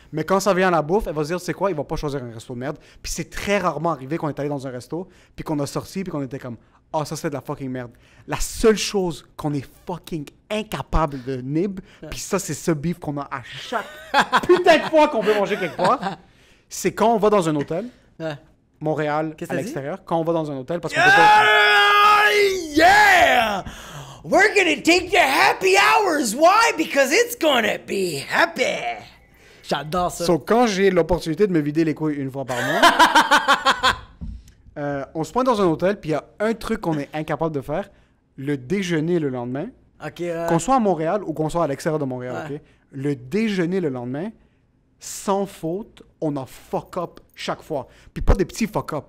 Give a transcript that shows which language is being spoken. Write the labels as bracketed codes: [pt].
[fr] Mais quand ça vient à la bouffe, elle va se dire, c'est quoi, il va pas choisir un resto de merde. Puis c'est très rarement arrivé qu'on est allé dans un resto, puis qu'on a sorti, puis qu'on était comme, ah, ça c'est de la fucking merde. La seule chose qu'on est fucking incapable de nib, puis ça c'est ce beef qu'on a à chaque putain de fois qu'on veut manger quelque part, c'est quand on va dans un hôtel, Ouais. Montréal, Qu'est-ce que à t'as dit? l'extérieur, quand on va dans un hôtel, parce qu'on peut pas... [en] Yeah! We're gonna take the happy hours. Why? Because it's gonna be happy. [fr] J'adore ça. Quand j'ai l'opportunité de me vider les couilles une fois par mois, on se pointe dans un hôtel, puis il y a un truc qu'on est incapable de faire, le déjeuner le lendemain, OK. qu'on soit à Montréal ou qu'on soit à l'extérieur de Montréal, Ouais. OK? Le déjeuner le lendemain, sans faute, on a fuck up chaque fois. Puis pas des petits fuck up.